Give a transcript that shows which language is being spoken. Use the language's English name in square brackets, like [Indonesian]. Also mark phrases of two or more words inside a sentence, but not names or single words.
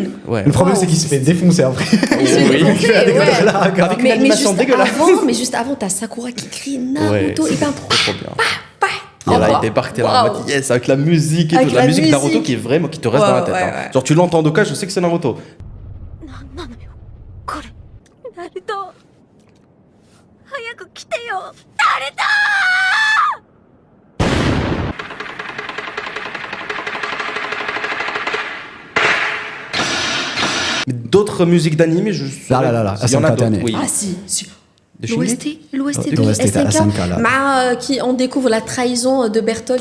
[French] Ouais. Le problème, Wow. c'est qu'il se fait défoncer après. Il se fait Oui. défoncer, ouais. Avec une Mais animation juste dégueulasse. mais juste avant, t'as Sakura qui crie Naruto Ouais, et ben trop bien. Trop Et là, fort. il débarque, t'es là en Waouh. mode yes, avec la musique et Avec tout. La la musique Naruto musique. qui est vraiment, qui te reste Ouais, dans la tête. ouais, hein. ouais. Genre, tu l'entends d'Oka, je sais que c'est Naruto. [Japanese] これナルト早く来てよナルト [French] Mais d'autres musiques d'anime, Là, il y en a SNK d'autres. Tane. Oui. Ah si. De Shingeki L'OST Ouais, de l'OST de SNK, SNK, là. qui on découvre la trahison de Bertolt et